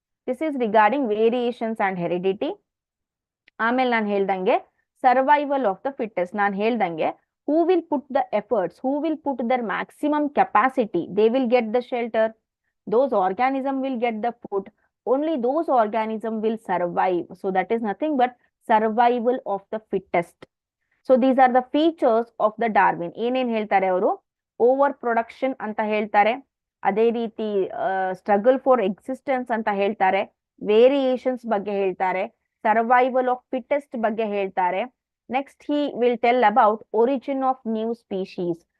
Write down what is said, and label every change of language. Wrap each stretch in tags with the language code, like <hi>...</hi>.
<en>This is regarding variations and heredity.</en> <kn>ಆಮೇಲೆ ನಾನು ಹೇಳ್ದಂಗೆ</kn> <en>survival of the fittest,</en> <kn>ನಾನು ಹೇಳ್ದಂಗೆ</kn> <en>Who will put the efforts, who will put their maximum capacity, they will get the shelter, those organism will get the food, only those organism will survive. So that is nothing but survival of the fittest. So these are the features of the Darwin.</en> <kn>ಏನೇನ್ ಹೇಳ್ತಾರೆ ಅವರು, over production ಅಂತ ಹೇಳ್ತಾರೆ, ಅದೇ ರೀತಿ struggle for existence ಅಂತ ಹೇಳ್ತಾರೆ, variations ಬಗ್ಗೆ ಹೇಳ್ತಾರೆ, ಸರ್ವೈವಲ್ ಆಫ್ ಫಿಟ್ಟೆಸ್ಟ್ ಬಗ್ಗೆ ಹೇಳ್ತಾರೆ.</kn> <en>Next he will tell about origin of new species.</en>